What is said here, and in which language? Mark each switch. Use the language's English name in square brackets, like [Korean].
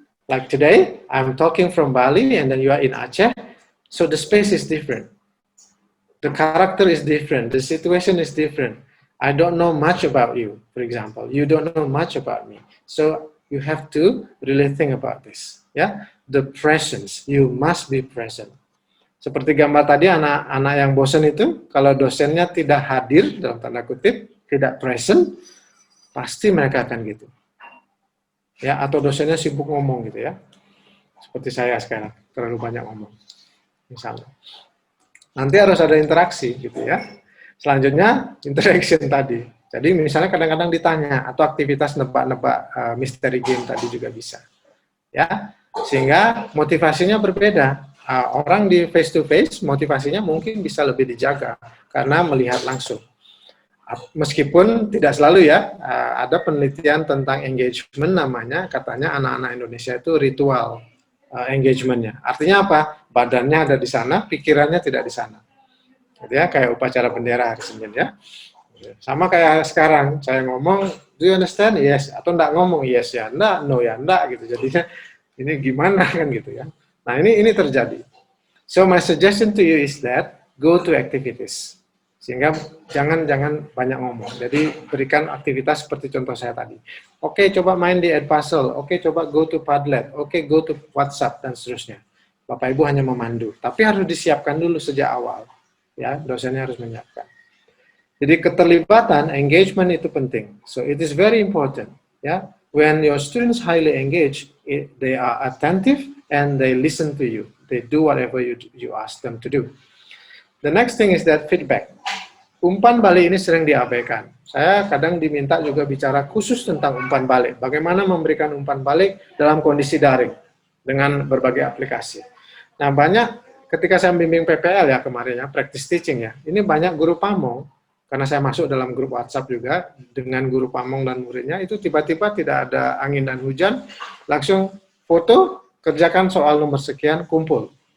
[English] Like today, I'm talking from Bali and then you are in Aceh, so the space is different. The character is different, the situation is different. I don't know much about you, for example. You don't know much about me. So you have to really think about this. Ya, the presence, you must be present. [Indonesian] Seperti gambar tadi, anak-anak yang bosan itu, kalau dosennya tidak hadir, dalam tanda kutip, tidak present, pasti mereka akan gitu. Ya, atau dosennya sibuk ngomong gitu ya. Seperti saya sekarang, terlalu banyak ngomong. Misalnya. Nanti harus ada interaksi gitu ya. Selanjutnya, interaction tadi. Jadi misalnya kadang-kadang ditanya, atau aktivitas nebak-nebak mystery game tadi juga bisa. Ya, sehingga motivasinya berbeda. Orang di face-to-face, motivasinya mungkin bisa lebih dijaga, karena melihat langsung. Meskipun tidak selalu ya, ada penelitian tentang engagement namanya, katanya anak-anak Indonesia itu ritual engagementnya. Artinya apa? Badannya ada di sana, pikirannya tidak di sana. Gitu ya, kayak upacara bendera hari Senin ya. Sama kayak sekarang, saya ngomong, [English] do you understand? Yes. [Indonesian] Atau enggak ngomong, yes ya, enggak, no ya, enggak gitu. Jadinya ini gimana kan gitu ya. Nah ini terjadi. [English] So my suggestion to you is that go to activities. [Indonesian] Sehingga jangan banyak ngomong. Jadi berikan aktivitas seperti contoh saya tadi. Oke, coba main di Edpuzzle. Oke, coba [English] go to Padlet. [Indonesian] Oke, [English] go to WhatsApp [Indonesian] dan seterusnya. Bapak Ibu hanya memandu. Tapi harus disiapkan dulu sejak awal. Ya, dosennya harus menyiapkan. Jadi keterlibatan, engagement itu penting. [English] So it is very important. Ya, when your students highly engaged, they are attentive and they listen to you. They do whatever you ask them to do. The next thing is that feedback. [Indonesian] Umpan balik ini sering diabaikan. Saya kadang diminta juga bicara khusus tentang umpan balik. Bagaimana memberikan umpan balik dalam kondisi daring. dengan berbagai aplikasi. Nah, banyak ketika saya membimbing PPL ya kemarin ya, practice teaching ya, ini banyak guru pamong, karena saya masuk dalam grup WhatsApp juga dengan guru pamong dan muridnya, itu tiba-tiba tidak ada angin dan hujan, langsung foto, kerjakan soal nomor sekian, kumpul.